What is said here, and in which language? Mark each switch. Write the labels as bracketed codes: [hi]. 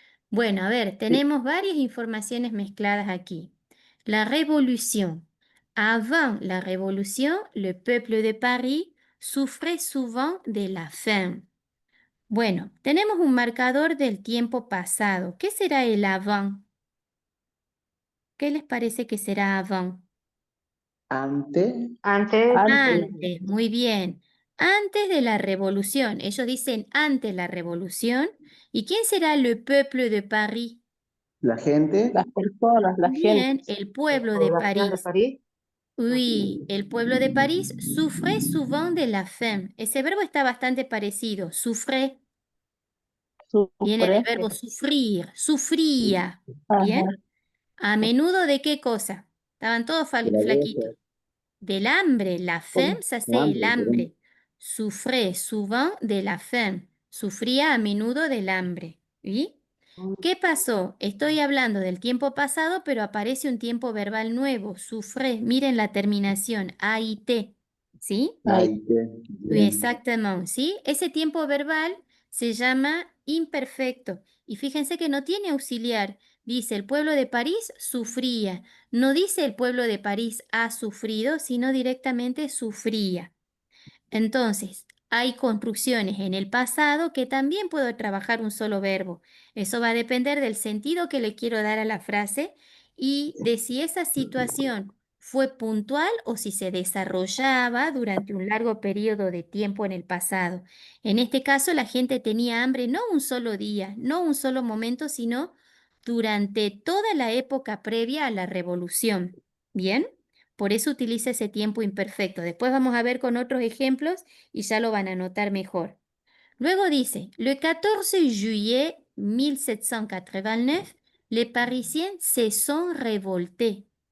[es] Bueno, a ver, tenemos varias informaciones mezcladas aquí. [fr] La révolution. Avant la révolution, le peuple de Paris souffrait souvent de la faim. [es] Bueno, tenemos un marcador del tiempo pasado. ¿Qué será el avant? ¿Qué les parece que será avant? Ante, Antes, Antes, muy bien. Antes de la revolución. Ellos dicen antes la revolución. ¿Y quién será [fr] le peuple de Paris? [es] la gente, Las personas, la gente. Bien, el pueblo de población de París. [fr] Oui, [es] el pueblo de París [fr] souffrait souvent de la faim. [es] Ese verbo está bastante parecido. Souffrait viene del Sufre, verbo sufrir, sufría. Bien. ajá, A menudo de qué cosa? Estaban todos de la flaquitos. guerra, Del hambre. [fr] La faim, ça c'est [es] el hambre, queremos. hambre. [fr] Souffrait souvent de la faim. [es] Sufría a menudo del hambre. ¿Sí? ¿Qué pasó? Estoy hablando del tiempo pasado, pero aparece un tiempo verbal nuevo. Sufré. Miren la terminación. A-I-T. ¿Sí? ahí, Ahí que, [fr] Oui, [es] bien. exactamente. ¿Sí? Ese tiempo verbal se llama imperfecto. Y fíjense que no tiene auxiliar. Dice el pueblo de París sufría. No dice el pueblo de París ha sufrido, sino directamente sufría. Entonces, hay construcciones en el pasado que también puedo trabajar un solo verbo. Eso va a depender del sentido que le quiero dar a la frase y de si esa situación fue puntual o si se desarrollaba durante un largo periodo de tiempo en el pasado. En este caso, la gente tenía hambre no un solo día, no un solo momento, sino durante toda la época previa a la revolución. ¿Bien? Por eso utiliza ese tiempo imperfecto. Después vamos a ver con otros ejemplos y ya lo van a notar mejor. Luego dice, [fr] le 14 juillet 1789, les Parisiens se sont révoltés.